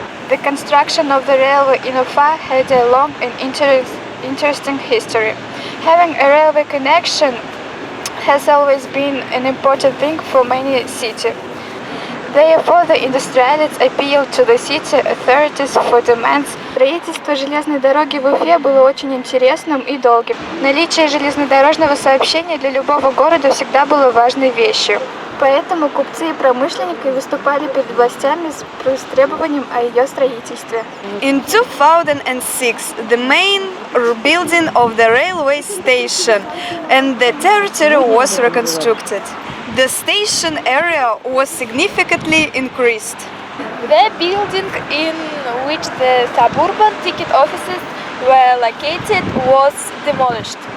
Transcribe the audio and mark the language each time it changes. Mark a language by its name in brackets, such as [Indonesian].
[English] The construction of the railway in Ufa had a long and interesting history. Having a railway connection has always been an important thing for many cities. Therefore, the industrialists appealed to the city authorities for demands. [Russian] Строительство железной дороги в Уфе было очень интересным и долгим. Наличие железнодорожного сообщения для любого города всегда было важной вещью. Поэтому купцы и промышленники выступали перед властями с требованием о ее строительстве. [English] In 2006, the main building of the railway station and the territory was reconstructed. The station area was significantly increased. The building in which the suburban ticket offices were located was demolished.